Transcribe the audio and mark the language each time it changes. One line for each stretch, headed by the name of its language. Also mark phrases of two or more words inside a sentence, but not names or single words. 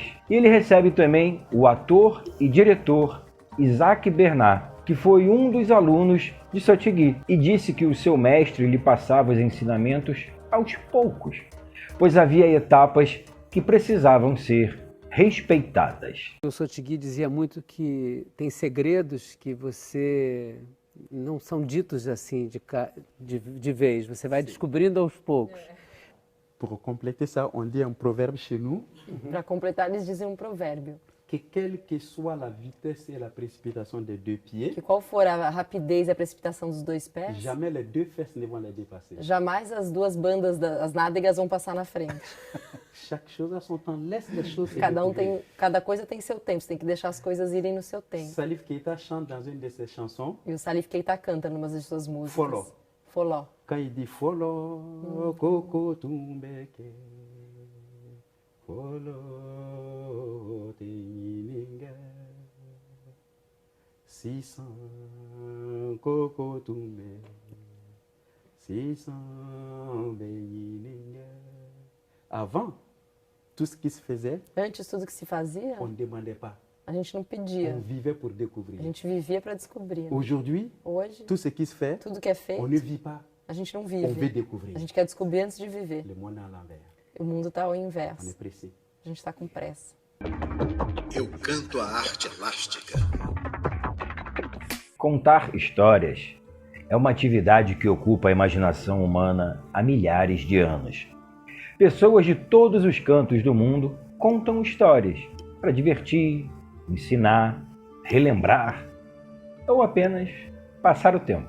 Portuguese: E ele recebe também o ator e diretor Isaac Bernard, que foi um dos alunos de Sotigui, e disse que o seu mestre lhe passava os ensinamentos aos poucos, pois havia etapas que precisavam ser respeitadas. O Sotigui dizia muito que tem segredos que você não são ditos assim de vez, você vai descobrindo aos poucos.
French: Pour compléter ça, on dit un proverbe chez nous.
Portuguese: Para completar, eles dizem um provérbio.
French: Que quelle que soit la vitesse et la précipitation des deux pieds,
Portuguese: Que qual for a rapidez e a precipitação dos dois pés,
French: jamais les deux fesses ne vont les dépasser.
Portuguese: jamais as duas bandas, as nádegas vão passar na frente.
French: Chaque chose a son temps. Laisse les choses se
Portuguese: Cada coisa tem seu tempo, você tem que deixar as coisas irem no seu tempo.
French: Salif Keita chante dans une de ses chansons.
Portuguese: E o Salif Keita canta numa das suas músicas.
Bambara: Foló. Foló.
French: Quand il dit Foló,
Bambara: Coco Tumbeke, Foló Teninga, 600 Coco Tumbe, 600 Beninga.
French: Avant, tout ce qui se faisait,
Portuguese: Antes, tudo que se fazia,
French: on ne demandait pas.
Portuguese: a gente não pedia.
French: On vivait pour découvrir.
Portuguese: A gente vivia para descobrir. Né?
French: Aujourd'hui,
Portuguese: Hoje,
French: tout ce qui se fait,
Portuguese: tudo que é feito,
French: on ne vit pas,
Portuguese: a gente não
French: on veut
Portuguese: vive.
French: découvrir.
Portuguese: A gente quer descobrir antes de viver.
French: Le monde est à l'envers.
Portuguese: O mundo está ao
French: On est
Portuguese: inverso.
French: pressé.
Portuguese: A gente está com pressa. Eu canto a arte elástica. Contar histórias é uma atividade que ocupa a imaginação humana há milhares de anos. Pessoas de todos os cantos do mundo contam histórias para divertir, ensinar, relembrar ou apenas passar o tempo.